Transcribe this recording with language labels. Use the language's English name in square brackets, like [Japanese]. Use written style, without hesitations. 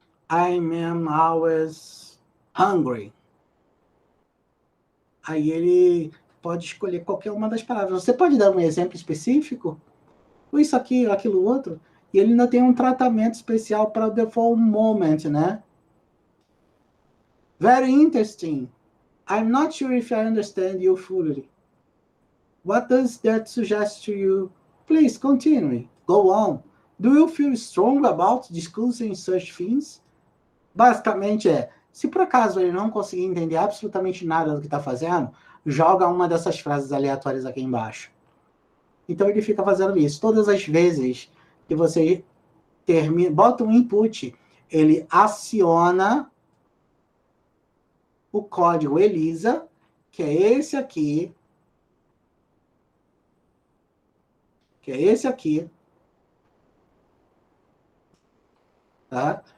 [English] I am always hungry. [Portuguese] Aí ele pode escolher qualquer uma das palavras. Você pode dar um exemplo específico? Ou isso aqui, ou aquilo outro? E ele ainda tem um tratamento especial para o default moment, né? [English] Very interesting. I'm not sure if I understand you fully. What does that suggest to you? Please continue. Go on. Do you feel strong about discussing such things? [Portuguese] Basicamente se por acaso ele não conseguir entender absolutamente nada do que está fazendo, joga uma dessas frases aleatórias aqui embaixo. Então ele fica fazendo isso. Todas as vezes que você bota um input, ele aciona o código ELISA, que é esse aqui, tá?